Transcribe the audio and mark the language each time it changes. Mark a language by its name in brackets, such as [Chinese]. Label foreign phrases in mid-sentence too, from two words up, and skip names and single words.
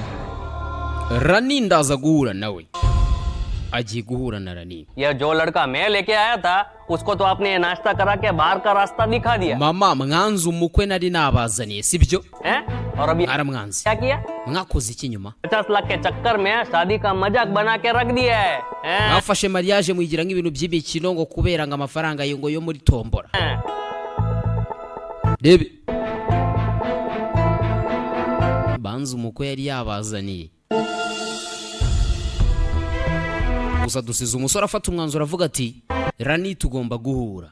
[Kinyarwanda] Rani ndaza guhura nawe, agiye guhura na Rani. [Hindi] ये जो लड़का मैं लेके आया था उसको तो आपने नाश्ता करा के बाहर का रास्ता दिखा दिया। [Kinyarwanda] mama mwanzi umukwe nari nabazaniye sibyo? [Hindi] और अभी [Kinyarwanda] aramwanzi [Hindi] क्या किया? [Kinyarwanda] mwakoze iki nyuma? [Hindi] 50 लाख के चक्कर में शादी का मजाक बना के रख दिया है। [Kinyarwanda] mwafashe mariage muyigira nk'ibintu by'imikino ngo kubera ngo amafaranga yo yo muri tombora. Rebe banza umukwe yari yabazaniye, gusa dusize umusore afata umwanzuro avuga ati Rani tugomba guhura.